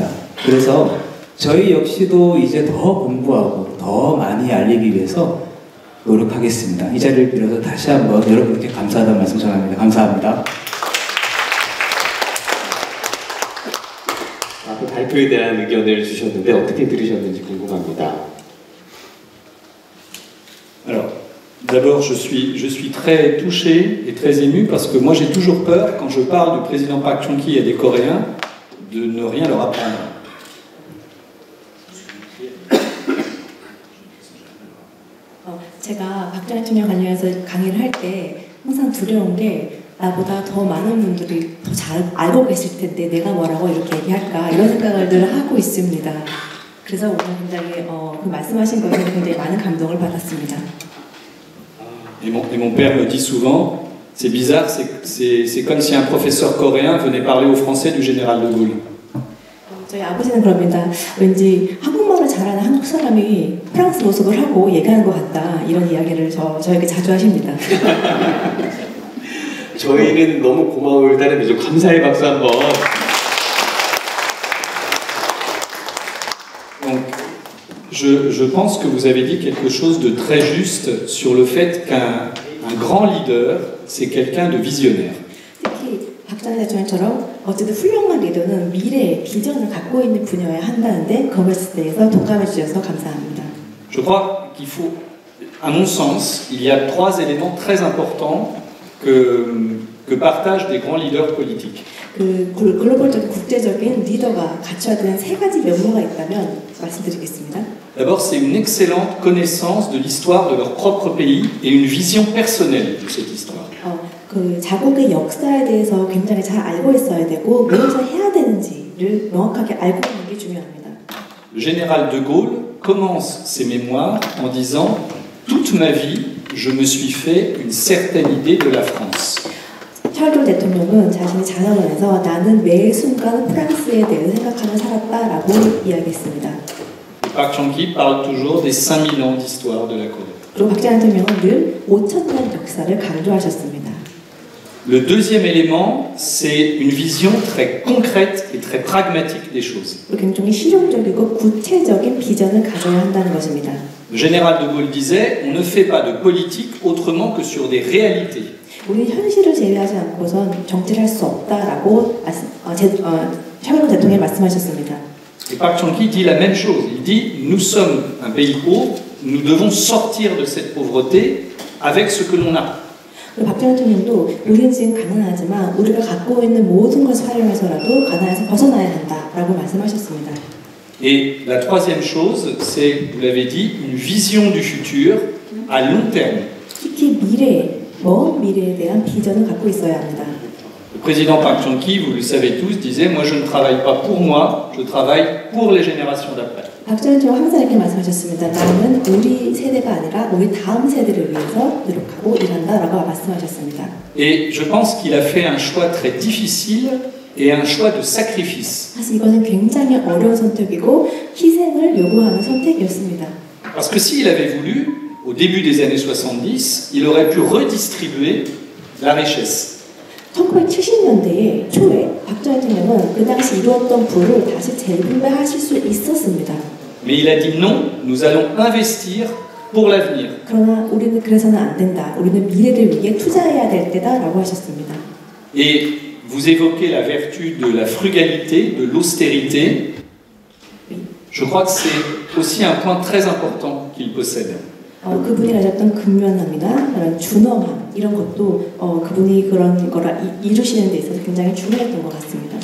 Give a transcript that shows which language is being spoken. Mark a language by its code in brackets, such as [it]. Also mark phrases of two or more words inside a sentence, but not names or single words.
[ko] 그래서 저희 역시도 이제 더 공부하고 더 많이 알리기 위해서 노력하겠습니다. 이 자리를 빌어서 다시 한번 여러분께 감사하다는 말씀 전합니다. 감사합니다. 그 발표에 대한 의견을 주셨는데 어떻게 들으셨는지 궁금합니다. [fr] Alors, d'abord, je suis très touché et très ému parce que moi j'ai toujours peur quand je parle du président Park Chung-hee à des Coréens de ne rien leur apprendre. [ko] 제가 박정희 대통령 관련해서 강의를 할 때 항상 두려운 게 나보다 더 많은 분들이 더 잘 알고 계실 텐데 내가 뭐라고 이렇게 얘기할까 이런 생각을 늘 하고 있습니다. 그래서 오늘 굉장히 그 말씀하신 것에 굉장히 많은 감동을 받았습니다. [fr] Et mon père me dit souvent, c'est bizarre, c'est comme si un professeur coréen venait parler aux Français du général de Gaulle. [ko] 저희 아버지는 그럽니다. 왠지 한국말을 잘하는 한국 사람이 프랑스 모습을 하고 얘기하는 것 같다. 이런 이야기를 저에게 자주 하십니다. 저희는 너무 고마울 따름이죠. 감사의 박수 한번. [fr] Donc, je pense que vous avez dit quelque chose de très juste sur le fait qu'un grand leader, c'est quelqu'un de visionnaire. [ko] 특히 박정희 대통령처럼 어쨌든 훌륭한 리더는 미래의 비전을 갖고 있는 분야에 한다는데 그것에 대해서 동감해 주셔서 감사합니다. [fr] Je crois qu'il faut, à mon sens, il y a 3 éléments très importants que partagent des grands leaders politiques. [ko] 그 글로벌적인 국제적인 리더가 갖춰야 되는 세 가지 면모가 있다면 말씀드리겠습니다. [fr] D'abord, c'est une excellente connaissance de l'histoire de leur propre pays et une vision personnelle de cette histoire. [ko] 그 자국의 역사에 대해서 굉장히 잘 알고 있어야 되고 무엇을 해야 되는지를 명확하게 알고 있는 게 중요합니다. [fr] Le général de Gaulle commence ses mémoires en disant « Toute ma vie, je me suis fait une certaine idée de la France ». [ko] 찰드 대통령은 자신의 자서전에서 나는 매 순간 프랑스에 대해 생각하며 살았다라고 이야기했습니다. [fr] Park Chung-hee parle toujours des 5000 ans d'histoire de la Corée. [ko] 그리고 박정희 대통령은 늘 5,000년 역사를 강조하셨습니다. [fr] Le deuxième élément, c'est une vision très concrète et très pragmatique des choses. [ko] 굉장히 실용적이고 구체적인 비전을 가져야 한다는 것입니다. [fr] Le général de Gaulle disait « On ne fait pas de politique autrement que sur des réalités ». [ko] 우리 현실을 제외하지 않고선 정치를 할 수 없다라고 찰드 대통령이 말씀하셨습니다. [fr] Et Park Chung-hee dit la même chose. Il dit « Nous sommes un pays pauvre, nous devons sortir de cette pauvreté avec ce que l'on a ». [ko] 박정희 대통령도 우리는 지금 가난하지만 우리가 갖고 있는 모든 것을 활용해서라도 가난에서 벗어나야 한다라고 말씀하셨습니다. [fr] Et la troisième chose, c'est, vous l'avez dit, une vision du futur à long terme. [ko] 특히 먼 미래에 대한 비전을 갖고 있어야 합니다. [fr] Le président Park Chung-hee, vous le savez tous, disait « Moi, je ne travaille pas pour moi, je travaille pour les générations d'après ». [ko] 박정희 대통령 항상 이렇게 말씀하셨습니다. 나는 우리 세대가 아니라 우리 다음 세대를 위해서 노력하고 일한다라고 말씀하셨습니다. [fr] Et je pense qu'il a fait un choix très difficile et un choix de sacrifice. [ko] 사실 이거는 굉장히 어려운 선택이고 희생을 요구하는 선택이었습니다. [fr] Parce que s'il avait voulu, au début des années 70, il aurait pu redistribuer la richesse. [ko] 1970년대에 초에 박정희 대통령은 그 당시 이루었던 부를 다시 재분배하실 수 있었습니다. [fr] Mais il a dit non, nous allons investir pour l'avenir. [ko] 그러나 우리는 그래서는 안 된다. 우리는 미래를 위해 투자해야 될 때다라고 하셨습니다. [fr] Et vous évoquez la vertu de la frugalité, de l'austérité. Je crois que c'est aussi un point très important qu'il possède. [ko] 그분이 가졌던 근면함이나 그런 준엄함 이런 것도 그분이 그런 거를 이루시는 데 있어서 굉장히 중요했던 것 같습니다.